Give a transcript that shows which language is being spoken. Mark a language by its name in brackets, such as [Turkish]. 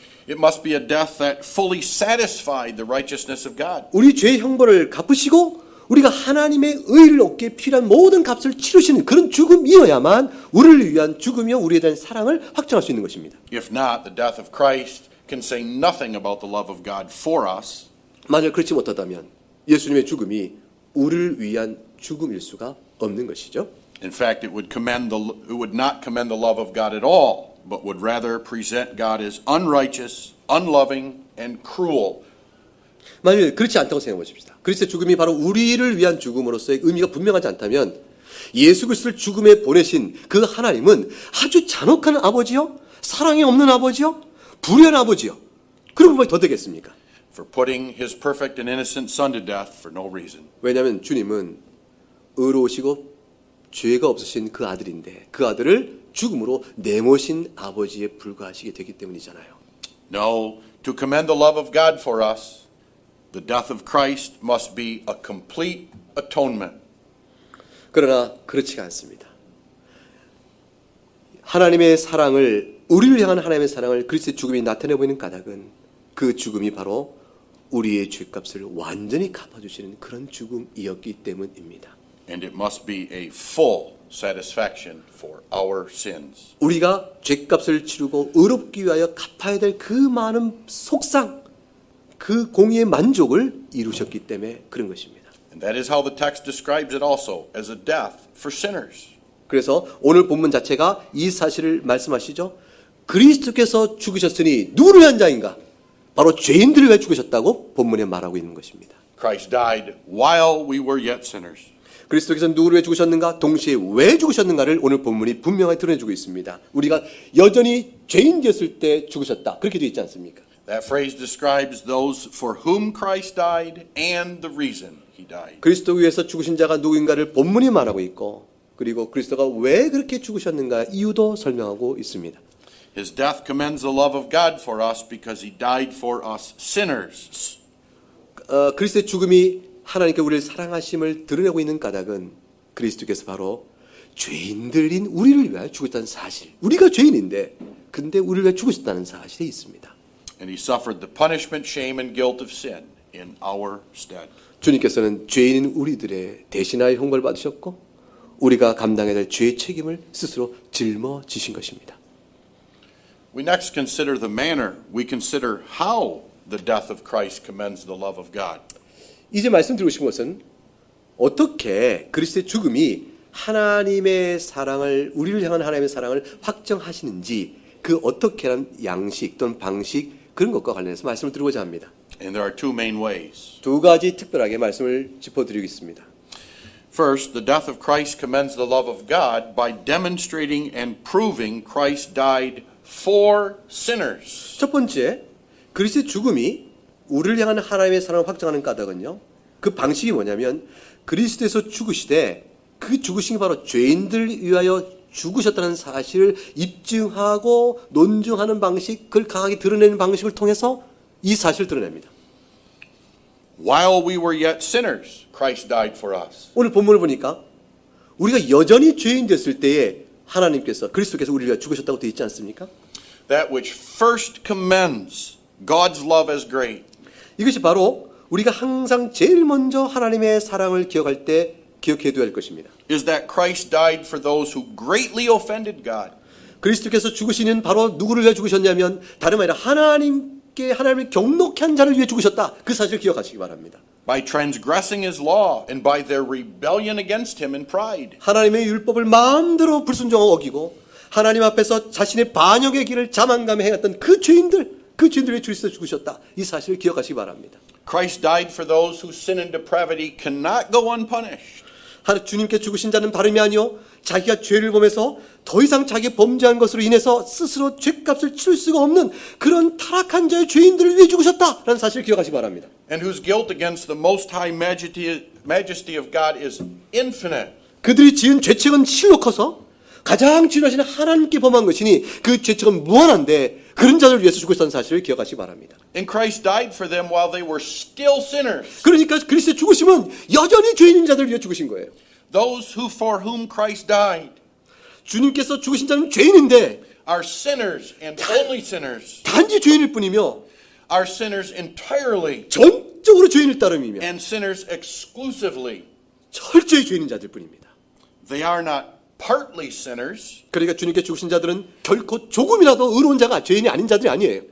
[English] It must be a death that fully satisfied the righteousness of God. [Korean] 우리 죄의 형벌을 갚으시고 우리가 하나님의 의를 얻기에 필요한 모든 값을 치르시는 그런 죽음이어야만 우리를 위한 죽음이요 우리에 대한 사랑을 확정할 수 있는 것입니다. [English] If not, the death of Christ can say nothing about the love of God for us. [Korean] 만약 그렇지 못하다면 예수님의 죽음이 우리를 위한 죽음일 수가 없는 것이죠. [English] In fact, it would not commend the love of God at all, but would rather present God as unrighteous, unloving, and cruel. [Korean] 만약 그렇지 않다고 생각해 보십시다. 그리스도의 죽음이 바로 우리를 위한 죽음으로서의 의미가 분명하지 않다면 예수 그리스도를 죽음에 보내신 그 하나님은 아주 잔혹한 아버지요, 사랑이 없는 아버지요, 불의한 아버지요. 그런 부분이 더 되겠습니까? [English] For putting his perfect and innocent son to death for no reason. [Korean] 왜냐하면 주님은 의로우시고 죄가 없으신 그 아들인데 그 아들을 죽음으로 내모신 아버지에 불과하시게 되기 때문이잖아요. [English] No, to commend the love of God for us, the death of Christ must be a complete atonement. [Korean] 그러나 그렇지가 않습니다. 하나님의 사랑을 우리를 향한 하나님의 사랑을 그리스도의 죽음이 나타내 보이는 까닭은 그 죽음이 바로 우리의 죄값을 완전히 갚아주시는 그런 죽음이었기 때문입니다. [English] And it must be a full satisfaction for our sins. [Korean] 우리가 죄값을 치르고 의롭기 위하여 갚아야 될 그 많은 속상, 그 공의의 만족을 이루셨기 때문에 그런 것입니다. [English] And that is how the text describes it also, as a death for sinners. [Korean] 그래서 오늘 본문 자체가 이 사실을 말씀하시죠. 그리스도께서 죽으셨으니 누구를 위한 자인가? 바로 죄인들을 위해 죽으셨다고 본문에 말하고 있는 것입니다. [English] Christ died while we were yet sinners. [Korean] 그리스도께서 누구를 위해 죽으셨는가? 동시에 왜 죽으셨는가를 오늘 본문이 분명하게 드러내주고 있습니다. 우리가 여전히 죄인 되었을 때 죽으셨다. 그렇게 되어 있지 않습니까? [English] That phrase describes those for whom Christ died and the reason he died. [Korean] 그리스도 위해서 죽으신 자가 누구인가를 본문이 말하고 있고 그리고 그리스도가 왜 그렇게 죽으셨는가 이유도 설명하고 있습니다. [English] His death commends the love of God for us because he died for us sinners. [Korean] 그리스도의 죽음이 하나님께 우리를 사랑하심을 드러내고 있는 까닭은 그리스도께서 바로 죄인들인 우리를 위하여 죽었다는 사실. 우리가 죄인인데 근데 우리를 위해 죽으셨다는 사실이 있습니다. [English] And he suffered the punishment, shame, and guilt of sin in our stead. [Korean] 주님께서는 죄인인 우리들의 대신하여 형벌을 받으셨고 우리가 감당해야 될 죄의 책임을 스스로 짊어지신 것입니다. [English] We next consider the manner, we consider how the death of Christ commends the love of God. [Korean] 이제 말씀드리고 싶은 것은 어떻게 그리스도의 죽음이 하나님의 사랑을 우리를 향한 하나님의 사랑을 확정하시는지 그 어떻게라는 양식 또는 방식 그런 것과 관련해서 말씀을 드리고자 합니다. [English] And there are two main ways. [Korean] 두 가지 특별하게 말씀을 짚어드리겠습니다. [English] First, the death of Christ commends the love of God by demonstrating and proving Christ died for sinners. [Korean] 첫 번째, 그리스도의 죽음이 우리를 향한 하나님의 사랑을 확정하는 까닭은요. 그 방식이 뭐냐면 그리스도에서 죽으시되 그 죽으신 게 바로 죄인들 위하여 죽으셨다는 사실을 입증하고 논증하는 방식, 그걸 강하게 드러내는 방식을 통해서 이 사실을 드러냅니다. [English] While we were yet sinners, Christ died for us. [Korean] 오늘 본문을 보니까 우리가 여전히 죄인 됐을 때에 하나님께서 그리스도께서 우리를 위하여 죽으셨다고 되어 있지 않습니까? [English] That which first commends God's love as great [Korean] 이것이 바로 우리가 항상 제일 먼저 하나님의 사랑을 기억할 때 기억해둬야 할 것입니다. [English] is that Christ died for those who greatly offended God. [Korean] 그리스도께서 죽으시는 바로 누구를 위해 죽으셨냐면 다름 아니라 하나님을 경록히 한 자를 위해 죽으셨다. 그 사실을 기억하시기 바랍니다. [English] By transgressing his law and by their rebellion against him in pride. [Korean] 하나님의 율법을 마음대로 불순종하고 어기고 하나님 앞에서 자신의 반역의 길을 자만감에 행했던 그 죄인들 위해 주께서 죽으셨다. 이 사실을 기억하시기 바랍니다. [English] Christ died for those whose sin and depravity cannot go unpunished. [Korean] 주님께 죽으신 자는 다름이 아니요 자기가 죄를 범해서 더 이상 자기 범죄한 것으로 인해서 스스로 죄값을 치를 수가 없는 그런 타락한 자의 죄인들을 위해 죽으셨다라는 사실을 기억하시기 바랍니다. [English] And whose guilt against the most high majesty of God is infinite. [Korean] 그들이 지은 죄책은 실로 커서 가장 진하신 하나님께 범한 것이니 그 죄책은 무한한데 그런 자들을 위해서 죽으셨다는 사실을 기억하시기 바랍니다. [English] And Christ died for them while they were still sinners. [Korean] 그러니까 그리스도의 죽으심은 여전히 죄인인 자들을 위해 죽으신 거예요. [English] Those who for whom Christ died [Korean] 주님께서 죽으신 자는 죄인인데 [English] are sinners and only sinners. [Korean] 단지 죄인일 뿐이며 [English] Are sinners entirely [Korean] 전적으로 죄인일 따름이며 [English] and sinners exclusively. [Korean] 철저히 죄인인 자들 뿐입니다. [English] They are not partly sinners. [Korean] 그러니까 주님께 죽으신 자들은 결코 조금이라도 의로운 자가 죄인이 아닌 자들이 아니에요.